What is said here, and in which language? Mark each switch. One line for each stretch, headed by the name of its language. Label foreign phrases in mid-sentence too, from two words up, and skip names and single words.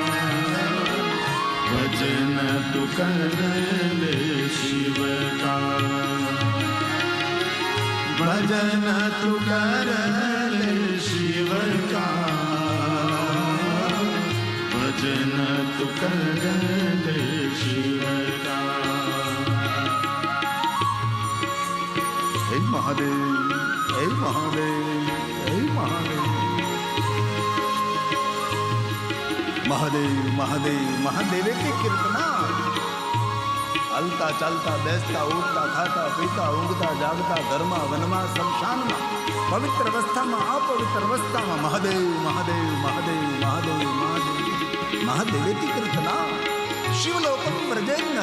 Hindi: भजन तू कर ले शिव का. भजन तू कर ले शिव का. भजन तू कर ले शिव का.
Gujarati: હે મહાદેવ, હે મહાદેવ, હે મહાદેવ.
Sanskrit: महादेव महादेव महादेवे के कीर्तना
Gujarati: હલતા ચાલતા બેસતા ઉઠતા ખાતા પીતા ઊંઘતા જાગતા ઘરમાં વનમાં શમશાનમાં પવિત્ર અવસ્થામાં અપવિત્ર અવસ્થામાં
Sanskrit: महादेव महादेव महादेव महादेव महादेव महादेवेती कीर्तना शिवलोकम व्रजेन नर.